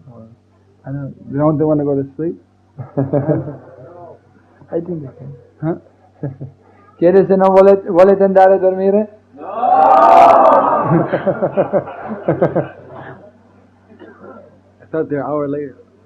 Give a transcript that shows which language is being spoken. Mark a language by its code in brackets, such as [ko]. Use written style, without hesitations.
[en] Or I don't. They want to go to sleep? I think they can. Huh? [it] Chiede se non volete andare a dormire? [en] No! I thought they're an hour later.